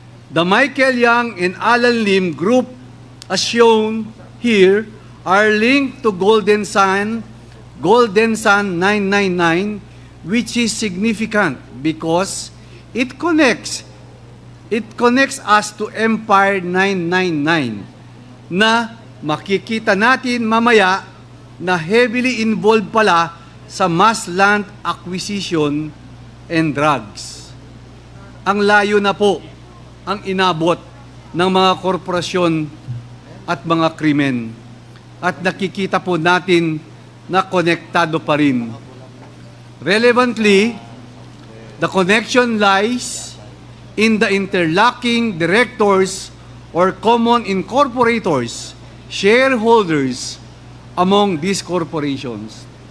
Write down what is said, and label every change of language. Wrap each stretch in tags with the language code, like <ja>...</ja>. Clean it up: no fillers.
<en>The Michael Yang and Alan Lim group, as shown here, are linked to Golden Sun 999, which is significant because it connects us to Empire 999</en> <tl>na makikita natin mamaya</tl> <en>na heavily involved pala sa mass land acquisition and drugs.</en> <tl>Ang layo na po ang inabot ng mga korporasyon at mga krimen. At nakikita po natin na konektado pa rin.</tl> <en>Relevantly, the connection lies in the interlocking directors or common incorporators, shareholders among these corporations.</en>